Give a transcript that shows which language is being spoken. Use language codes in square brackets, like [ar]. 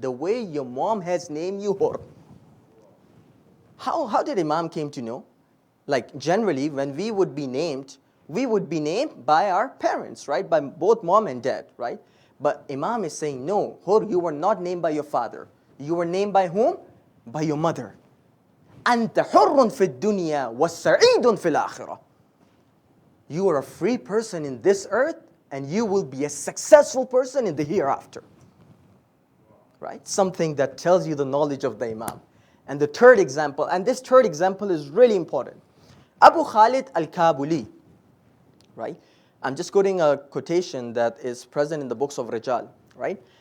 [en] The way your mom has named you Hur. How did Imam came to know? Like generally, when we would be named by our parents, right? By both mom and dad, right? But Imam is saying, no, Hur, you were not named by your father. You were named by whom? by your mother. [ar] أنت حر في الدنيا وسعيد في الآخرة. [en] You are a free person in this earth and you will be a successful person in the hereafter. Right? Something that tells you the knowledge of the Imam. And the third example, and this third example is really important. Abu Khalid al-Kabuli, right? I'm just quoting a quotation that is present in the books of Rijal, right?